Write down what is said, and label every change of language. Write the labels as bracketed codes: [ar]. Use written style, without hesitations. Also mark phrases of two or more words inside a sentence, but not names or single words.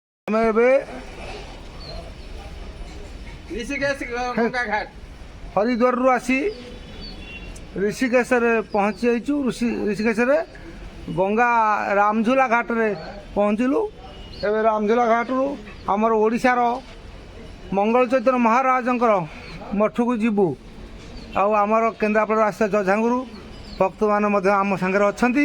[or] ଆମେ ଏବେ ऋषिकेश गंगा घाट हरिद्वारରୁ ଆସି ऋषिकेशରେ ପହଞ୍ଚି ଯାଇଛୁ। ऋषिकेଶରେ ଗଙ୍ଗା ରାମଝୁଲା ଘାଟରେ ପହଞ୍ଚିଲୁ। ଏବେ ରାମଝୁଲା ଘାଟରୁ ଆମର ଓଡ଼ିଶାର ମଙ୍ଗଳ ଚୈତନ୍ୟ ମହାରାଜଙ୍କର ମଠକୁ ଯିବୁ। ଆଉ ଆମର କେନ୍ଦ୍ରାପଡ଼ାରୁ ଆସିଥିବା ଜଝାଙ୍ଗୁରୁ ଭକ୍ତମାନେ ମଧ୍ୟ ଆମ ସାଙ୍ଗରେ ଅଛନ୍ତି।